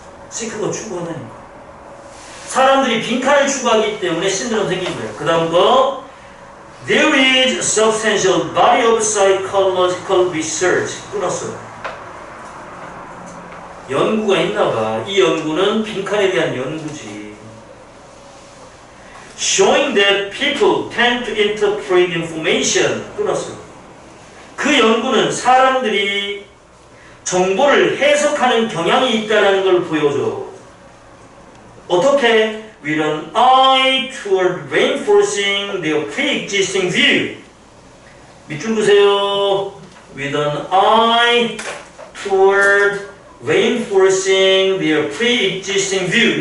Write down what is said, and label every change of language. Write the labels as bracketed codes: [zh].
[ko] seek가 추구하다니까. 사람들이 빈칸을 추구하기 때문에 신드롬 생긴 거예요. 그 다음 거 [en] There is a substantial body of psychological research. [ko] 끊었어요. 연구가 있나봐. 이 연구는 빈칸에 대한 연구지. [en] Showing that people tend to interpret information. [ko] 끊었어요. 그 연구는 사람들이 정보를 해석하는 경향이 있다는 걸 보여줘. 어떻게? [en] With an eye toward reinforcing their pre-existing view. [ko] 밑줄 보세요. [en] With an eye toward reinforcing their pre-existing view.